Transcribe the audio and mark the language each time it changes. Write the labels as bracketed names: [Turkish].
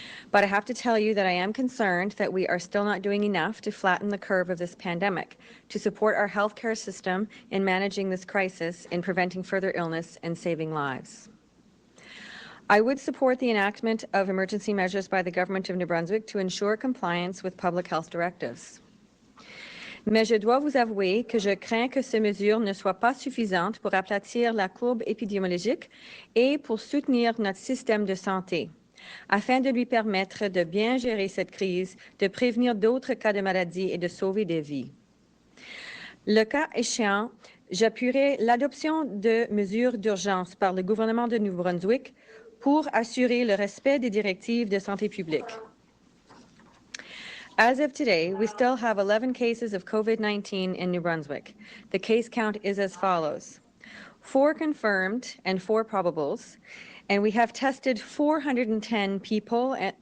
[English] But I have to tell you that I am concerned that we are still not doing enough to flatten the curve of this pandemic, to support our healthcare system in managing this crisis, in preventing further illness and saving lives. I would support the enactment of emergency measures by the Government of New Brunswick to ensure compliance with public health directives. [French] Mais je dois vous avouer que je crains que ces mesures ne soient pas suffisantes pour aplatir la courbe épidémiologique et pour soutenir notre système de santé, afin de lui permettre de bien gérer cette crise, de prévenir d'autres cas de maladie et de sauver des vies. Le cas échéant, j'appuierai l'adoption de mesures d'urgence par le gouvernement de Nouveau-Brunswick pour assurer le respect des directives de santé publique. [English] As of today, we still have 11 cases of COVID-19 in New Brunswick. The case count is as follows: 4 confirmed and 4 probables, and we have tested 410 people.